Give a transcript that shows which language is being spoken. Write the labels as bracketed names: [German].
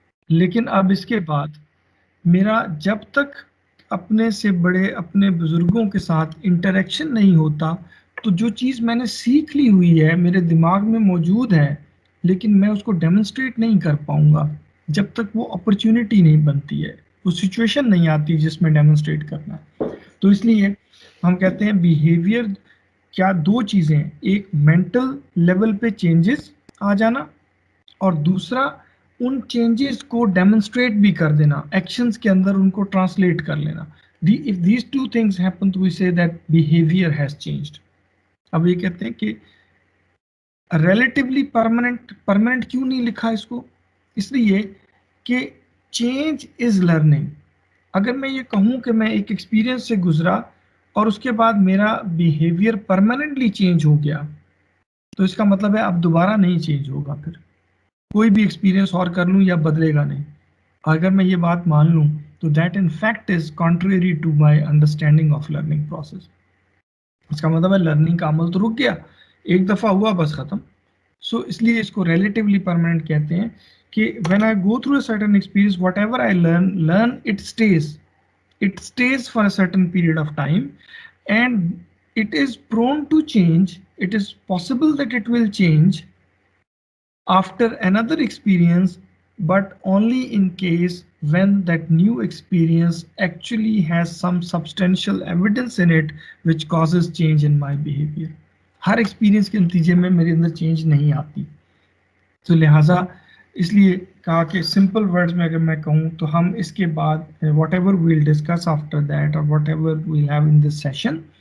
[Urdu] لیکن اب اس کے بعد میرا جب تک اپنے سے بڑے، اپنے بزرگوں کے ساتھ انٹریکشن نہیں ہوتا، تو جو چیز میں نے سیکھ لی ہوئی ہے میرے دماغ میں موجود ہے لیکن میں اس کو ڈیمونسٹریٹ نہیں کر پاؤں گا جب تک وہ اپرچونٹی نہیں بنتی ہے، وہ سچویشن نہیں آتی جس میں ڈیمونسٹریٹ کرنا ہے. تو اس لیے ہم کہتے ہیں بیہیویئر کیا دو چیزیں ہیں، ایک مینٹل لیول پہ چینجز آ جانا اور دوسرا ان چینجز کو ڈیمونسٹریٹ بھی کر دینا، ایکشنز کے اندر ان کو ٹرانسلیٹ کر لینا. [English] If these two things happen to we say that behavior has changed. [Urdu] اب یہ کہتے ہیں کہ ریلیٹیولی پرماننٹ کیوں نہیں لکھا اس کو؟ اس لیے کہ [English] Change is learning. [Urdu] اگر میں یہ کہوں کہ میں ایک ایکسپیرئنس سے گزرا اور اس کے بعد میرا بیہیویئر پرماننٹلی چینج ہو گیا تو اس کا مطلب ہے اب دوبارہ نہیں چینج ہوگا، پھر کوئی بھی ایکسپیرئنس اور کر لوں یا بدلے گا نہیں. اگر میں یہ بات مان لوں تو [English] That in fact is contrary to my understanding of learning process. [Urdu] اس کا مطلب ہے لرننگ کا عمل تو رک گیا، ایک دفعہ ہوا بس ختم. سو اس لیے اس کو ریلیٹیولی پرماننٹ کہتے ہیں کہ [English] When I go through a certain experience whatever I learn it stays for a certain period of time and it is prone to change. It is possible that it will change after another experience, but only in case when that new experience actually has some substantial evidence in it which causes change in my behavior. [Urdu] Her experience کے نتیجے میں میرے اندر change نہیں آتی. تو لہٰذا اس لیے کہا کہ سمپل ورڈز میں اگر میں کہوں تو ہم اس کے بعد [English] Whatever we'll discuss after that اور whatever we'll have in this session.